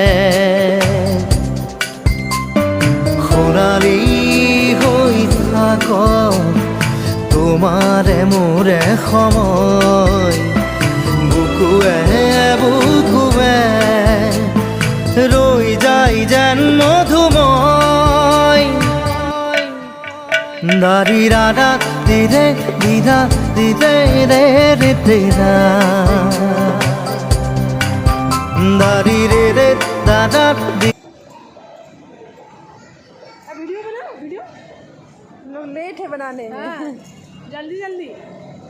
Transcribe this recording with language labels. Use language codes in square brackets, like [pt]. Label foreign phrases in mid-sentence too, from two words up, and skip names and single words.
[as] সোণালী হৈ থাক তোমাৰে মোৰে সময় বুকুৱে বুকুৱে ৰৈ যায় যেন মধুময় দাৰি ৰাধা দিৰে দিদা দিদে ৰে ৰে দিদা দাৰি ৰে ৰে দাদা [hi] वीडियो बना वीडियो लोग लेट है बनाने में जल्दी जल्दी